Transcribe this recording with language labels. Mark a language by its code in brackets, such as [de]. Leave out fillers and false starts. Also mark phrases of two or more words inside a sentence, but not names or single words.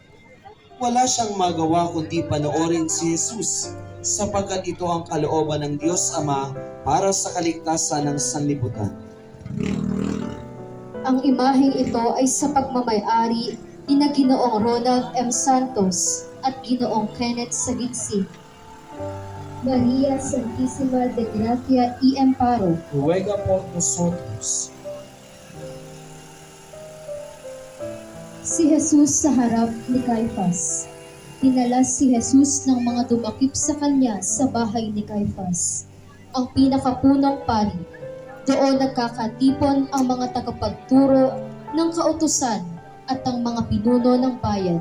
[tl] Wala siyang magawa kundi panoorin si Jesus, sapagkat ito ang kalooban ng Diyos Ama para sa kaligtasan ng sanlibutan. Ang imaheng ito ay sa pagmamay-ari ni na Ginoong Ronald M. Santos at Ginoong Kenneth Sagiksi. [es] Maria Santissima de Gracia y Amparo. Ruega por nosotros. [tl] Si Jesus sa harap ni Caifás. Dinala si Jesus ng mga dumakip sa kanya sa bahay ni Caifás, ang pinakapunong pari. Doon nagkakatipon ang mga tagapagturo ng kautusan at ang mga pinuno ng bayan.